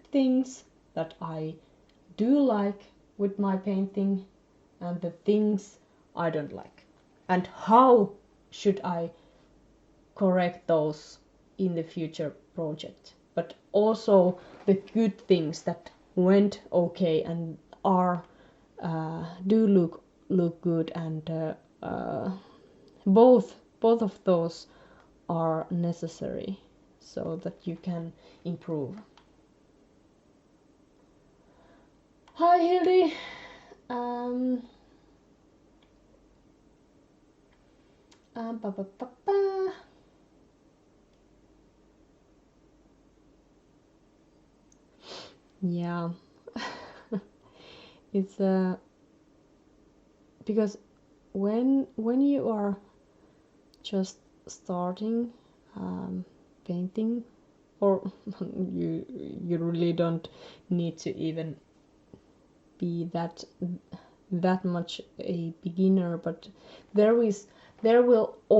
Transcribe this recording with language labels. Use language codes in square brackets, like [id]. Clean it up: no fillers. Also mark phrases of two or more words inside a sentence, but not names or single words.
[en] things that I do like with my painting and the things I don't like, and how should I correct those in the future project, but also the good things that went okay and are do look good, and both of those are necessary so that you can improve. Hi Hildy. Ba, ba, ba, ba. Yeah. It's because when you are just starting painting, or you really don't need to even be that much a beginner, but there will